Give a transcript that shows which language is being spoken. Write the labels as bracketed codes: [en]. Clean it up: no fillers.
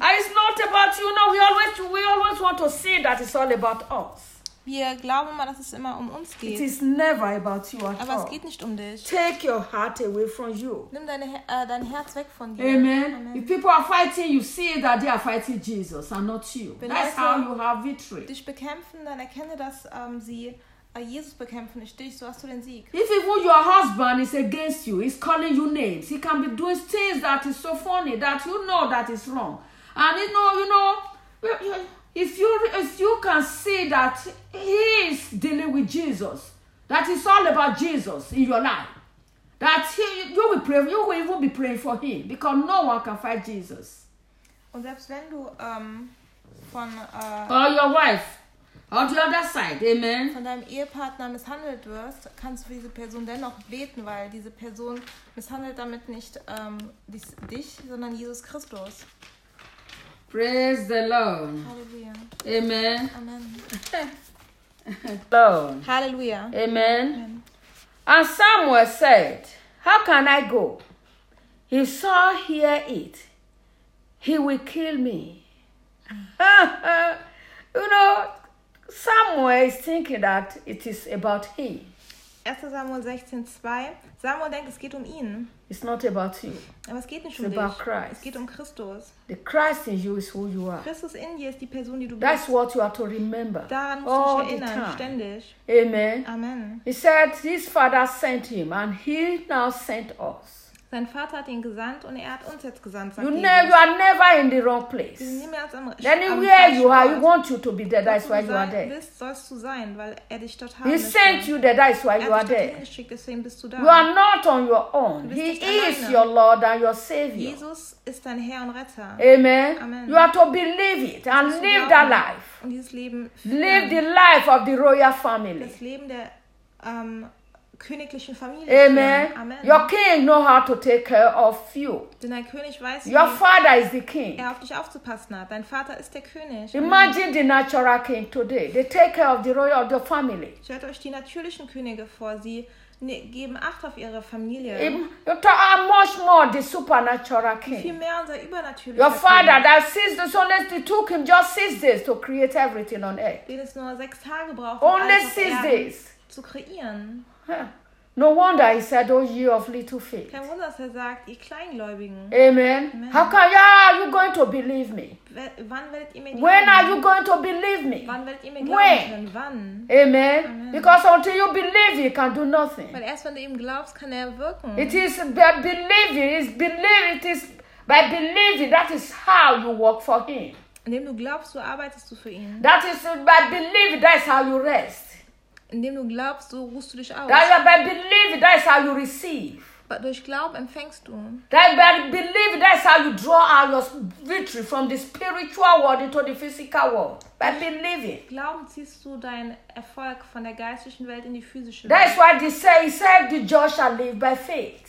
[en] It's not about you, no, we always want to see that it's all about us. [de] Wir glauben immer, dass es immer um uns geht. [en] It is never about you at [de] all. Aber es geht nicht um dich. [en] Take your heart away from you. [de] Nimm dein Herz weg von dir. [en] Amen. Amen. If people are fighting, you see that they are fighting Jesus and not you. [de] Wenn [en] that's how you have victory. [de] Dich bekämpfen, dann erkenne, dass sie Jesus bekämpfen, nicht dich. So hast du den Sieg. [en] If even your husband is against you, he's calling you names. He can be doing things that is so funny that you know that is wrong. And you know. If you can see that he is dealing with Jesus, that it's all about Jesus in your life, that you will even be praying for him because no one can fight Jesus. [de] Und selbst wenn du von [en] or your wife on the other side, amen. [de] Von deinem Ehepartner misshandelt wirst, kannst du für diese Person dennoch beten, weil diese Person misshandelt damit nicht dich, sondern Jesus Christus. [en] Praise the Lord. Hallelujah. Amen. Amen. Lord. Hallelujah. Amen. Amen. And Samuel said, how can I go? He saw hear it. He will kill me. You know, Samuel is thinking that it is about him. [de] 1. Samuel 16, 2. Samuel denkt, es geht um ihn. [en] It's not about you. [de] Aber es geht nicht um dich. [en] It's about Christ. [de] Es geht um Christus. [en] The Christ in you is who you are. [de] Christus in dir ist die Person, die du [en] That's [de] bist. [en] That's what you are to remember. [de] Daran musst du dich erinnern, ständig. [en] Amen. Amen. He said, his father sent him and he now sent us. Sein Vater hat ihn gesandt und er hat uns jetzt gesandt. You never, you are never in the wrong place. [de] Wir sind nie mehr als am [en] Then anywhere am you are, he wants you to be there. That's why you are there. [de] Bist, sollst du sein, weil er dich dort haben möchte. [en] He sent you there. That's why you are there. [de] Er hat dich geschickt, deswegen bist du da. [en] You are not on your own. He is your Lord and your Savior. [de] Jesus ist dein Herr und Retter. [en] Amen. Amen. You are to believe it and live that life. [de] Und dieses Leben. [en] Live the life of the royal family. [de] Das Leben der königlichen Familie. [en] Amen. Amen. Your king know how to take care of you. [de] Denn dein König weiß, [en] Your father is the king. [de] Er auf dich aufzupassen hat. Dein Vater ist der König. [en] Imagine the natural king today. They take care of the royal of the family. [de] Stellt euch die natürlichen Könige vor, sie geben Acht auf ihre Familie. [en] You talk much more the supernatural king. [de] Viel mehr unser übernatürlicher König. [en] Your father that sees this only they took him just 6 days to create everything on earth. [de] Den es nur 6 Tage braucht, um alles auf Erden zu kreieren. [en] Huh. No wonder he said, "Oh, you of little faith." [de] Kein Wunder, dass er sagt, ihr Kleingläubigen. [en] Amen. Amen. How can you? Are you going to believe me? [de] Wann werdet ihr mir [en] glauben? When are you going to believe me? [de] Wann werdet ihr mir glauben? [en] When? [de] Wann? [en] Amen. Amen. Because until you believe, you can do nothing. [de] Weil erst wenn du ihm glaubst, kann er wirken. [en] It is by believing. It is believing. It is by believing. That is how you work for him. [de] Indem du glaubst, so arbeitest du für ihn. [en] That is by believing. That is how you rest. [de] Indem du glaubst, so ruhst du dich aus. [en] That is by believing, that is how you receive. [de] But durch Glauben empfängst du. [en] That by believing, that is how you draw out your victory from the spiritual world into the physical world. By believing. [de] Glauben ziehst du deinen Erfolg von der geistlichen Welt in die physische Welt. [en] That is why they say, he said, the just shall live by faith.